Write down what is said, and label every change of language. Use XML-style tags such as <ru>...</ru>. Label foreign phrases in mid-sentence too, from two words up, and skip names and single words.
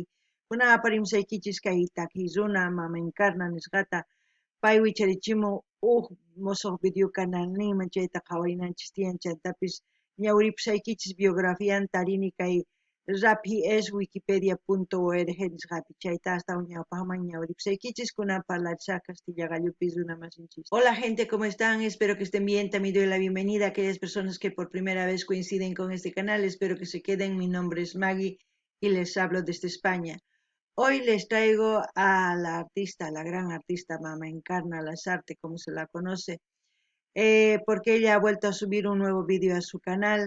<qu>Kunan aparimusaykichis kay takiy runa mama Encarna nisqata pay wicharichimun musuq video canal ninman chayta qhawarinanchis tiyan chaytapis ñawripusaykichis biografianta tarini kay rapieswikipedia.org nisqapi chayta astawan ñawpaqman ñawripusaykichis kunan parlarisaq Castilla Gallupis runa masinchis.</qu> <es>Hola gente, ¿cómo están? Espero que estén bien. También doy la bienvenida a aquellas personas que por primera vez coinciden con este canal. Espero que se queden. Mi nombre es Maggie y les hablo desde España. Hoy les traigo a la artista, la gran artista Mama Encarna Lasarte, como se la conoce, porque ella ha vuelto a subir un nuevo vídeo a su canal.</es>